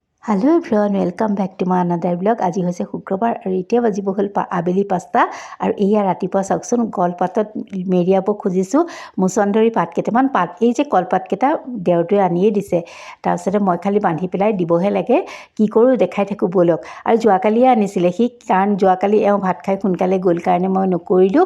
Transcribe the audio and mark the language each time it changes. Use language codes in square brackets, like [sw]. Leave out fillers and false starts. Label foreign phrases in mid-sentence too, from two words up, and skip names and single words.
[en] Hello everyone welcome back to my another blog. [as] आज হৈছে শুক্ৰবাৰ আৰু এতিয়া বাজিব হ'ল আবেলি 5টা আৰু এয়া ৰাতিপুৱা চাওকচোন কলপাতত মেৰিয়াব খুজিছোঁ মুছন্দৰী পাত কেইটামান পাত এই যে কলপাতকেইটা দেউৰটোৱে আনিয়ে দিছে। তাৰপিছতে মই খালি বান্ধি পেলাই দিবহে লাগে। কি কৰোঁ দেখাই থাকোঁ ব'লক। আৰু যোৱাকালিয়ে আনিছিলে সি, কাৰণ যোৱাকালি এওঁ ভাত খাই সোনকালে গ'ল কাৰণে মই নকৰিলোঁ।